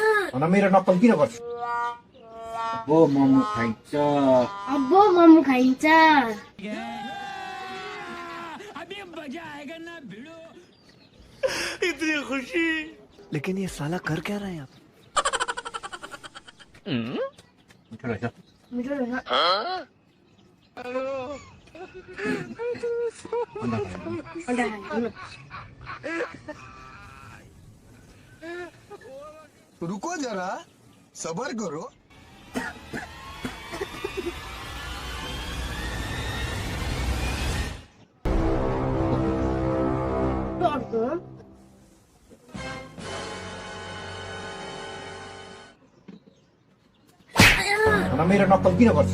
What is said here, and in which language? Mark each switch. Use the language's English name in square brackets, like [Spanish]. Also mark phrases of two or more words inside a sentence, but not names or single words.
[Nepali] भन मेरो नक्कल किन गर्छ? अब्बो मोमो खाइन्छ। अब्बो मोमो खाइन्छ। [Hindi] इतनी खुशी, लेकिन ये साला कर क्या रहा है यहाँ पे? [Nepali] मिठो रहेछ। मिठो रहेछ। अन्डा अन्डा खानु। [Hindi] रुको जरा, सबर करो। [Nepali] टर्को। भन मेरो नक्कल किन गर्छ?